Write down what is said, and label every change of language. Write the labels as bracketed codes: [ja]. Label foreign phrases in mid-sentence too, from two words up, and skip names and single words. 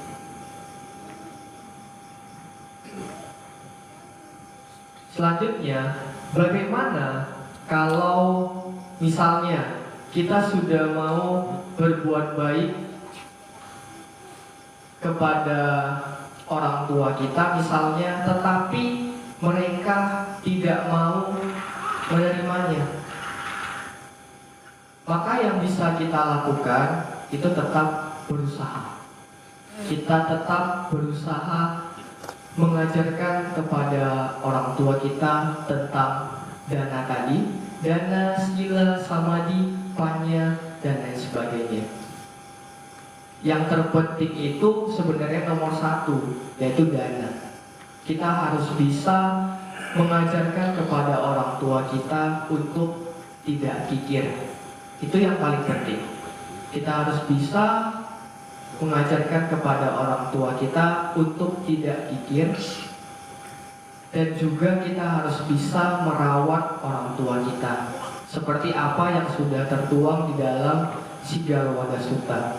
[id] Selanjutnya, bagaimana kalau misalnya kita sudah mau berbuat baik kepada orang tua kita misalnya, tetapi mereka tidak mau menerimanya, maka yang bisa kita lakukan itu tetap berusaha. Kita tetap berusaha mengajarkan kepada orang tua kita tentang dana tadi, [pi] dana, sila, samadhi, panya, [id] dan lain sebagainya. Yang terpenting itu sebenarnya nomor 1, yaitu dana. Kita harus bisa mengajarkan kepada orang tua kita untuk tidak kikir. Itu yang paling penting. Kita harus bisa mengajarkan kepada orang tua kita untuk tidak kikir, dan juga kita harus bisa merawat orang tua kita seperti apa yang sudah tertuang di dalam Sigalawaga Sutta.